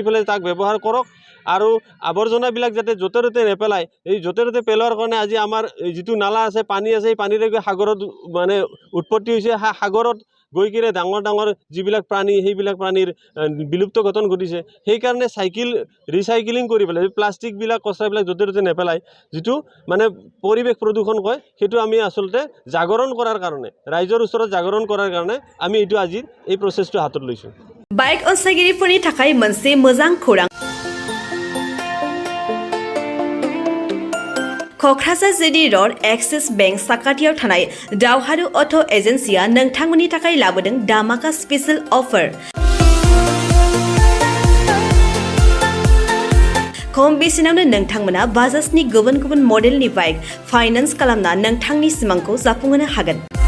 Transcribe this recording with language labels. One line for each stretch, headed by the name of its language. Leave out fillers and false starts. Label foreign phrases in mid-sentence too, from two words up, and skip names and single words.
Assamese: পেলাই তাক ব্যৱহাৰ কৰক আৰু আৱৰ্জনাবিলাক যাতে য'তে ত'তে নেপেলায় এই য'তে ত'তে পেলোৱাৰ কাৰণে আজি আমাৰ যিটো নালা আছে পানী আছে এই পানীৰে সাগৰত মানে উৎপত্তি হৈছে সাগৰত গৈ কিনে ডাঙৰ ডাঙৰ যিবিলাক প্ৰাণী সেইবিলাক প্ৰাণীৰ বিলুপ্ত ঘটন ঘটিছে সেই কাৰণে ৰিচাইক্লিং কৰি পেলাই প্লাষ্টিকবিলাক কচৰাবিলাক য'তে ত'তে নেপেলায় যিটো মানে পৰিৱেশ প্ৰদূষণ কয় সেইটো আমি আসলতে জাগৰণ কৰাৰ কাৰণে ৰাইজৰ ওচৰত জাগৰণ কৰাৰ কাৰণে আমি এইটো আজি এই প্ৰচেছটো হাতত লৈছো।
Bodo: বাইক অনसायगिरिफोरनि थाखाय मोनसे मोजां खौरां क'क्राझार JD र'ड एक्सिस बेंक साखाथियाव थानाय दावहारु अट' एजेन्सिया नोंथांमोननि थाखाय लाबोदों दामाका
English: special offer.
Bodo: खम बेसेनावनो नोंथांमोना बाजाजनि गुबुन गुबुन मडेलनि
English: bike finance
Bodo: खालामना नोंथांनि सिमांखौ जाफुंहोनो हागोन।